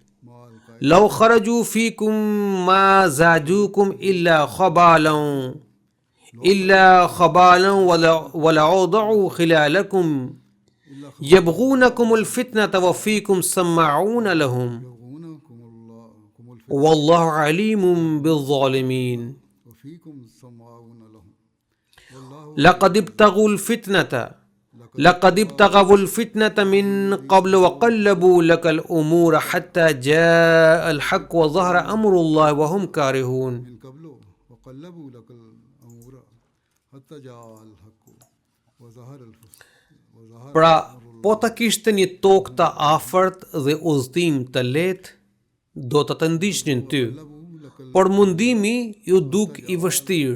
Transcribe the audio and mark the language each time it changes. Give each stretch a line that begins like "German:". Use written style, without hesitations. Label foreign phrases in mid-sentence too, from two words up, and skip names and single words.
Arabic: لو خرجوا فيكم ما زادوكم إلا خبالا ولأوضعوا خلالكم يبغونكم الفتنة وفيكم سماعون لهم والله عليم بالظالمين. لقد ابتغوا الفتنة من قبل وقلبوا لك الأمور حتى جاء الحق وظهر أمر الله وهم كارهون.
Albanian: Pra, po ta kishte një tokë të afërt dhe udhëtim të lehtë, do të ndiqnin ty, por mundimi ju duk i vështirë.